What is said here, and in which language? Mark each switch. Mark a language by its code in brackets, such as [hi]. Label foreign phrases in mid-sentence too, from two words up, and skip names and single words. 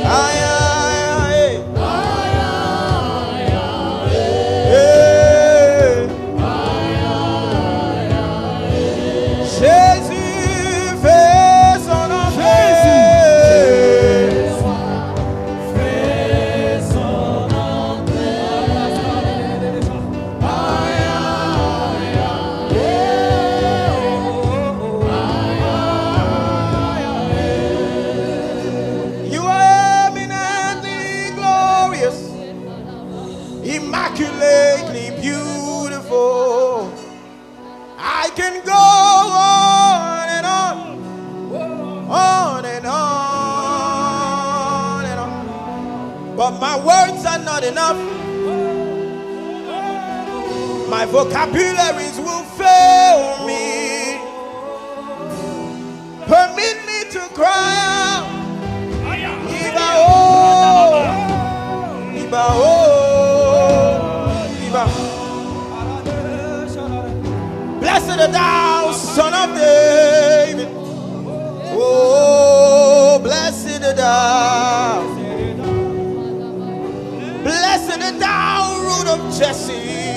[fr] Aïe, aïe, aïe. Jésus fait son entrée. Fait son entrée. [en] You are eminently glorious, immaculately beautiful. I can go on and on, on and on and on, but my words are not enough. My vocabularies will fail me. Permit me to cry out. [yo] Iba oh, Iba oh, Iba. [en] Blessed art thou, Son of David. Oh, blessed art thou. Blessed art thou, root of Jesse.